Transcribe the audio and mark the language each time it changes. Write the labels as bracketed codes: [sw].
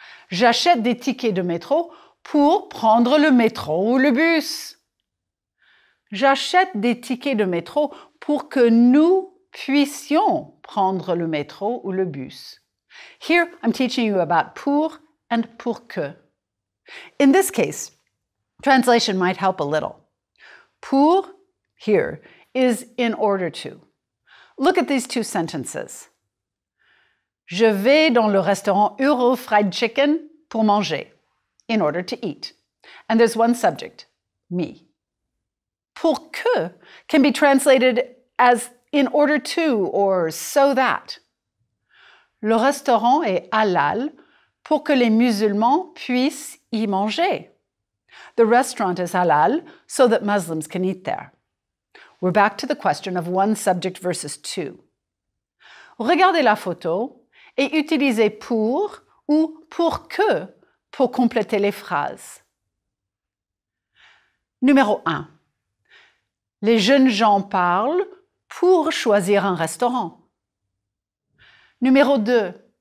[fr] J'achète des tickets de métro pour prendre le métro ou le bus. J'achète des tickets de métro pour que nous puissions prendre le métro ou le bus. [en] Here, I'm teaching you about pour and pour que. In this case, translation might help a little. Pour, here, is in order to. Look at these two sentences. [fr] Je vais dans le restaurant Euro Fried Chicken pour manger, [en] in order to eat. And there's one subject, me. Pour que can be translated as in order to or so that. [fr] Le restaurant est halal pour que les musulmans puissent y manger. [en] The restaurant is halal so that Muslims can eat there. We're back to the question of one subject versus two. [fr] Regardez la photo et utilisez pour ou pour que pour compléter les phrases. Numéro 1. Les jeunes gens parlent pour choisir un restaurant. Numéro 2.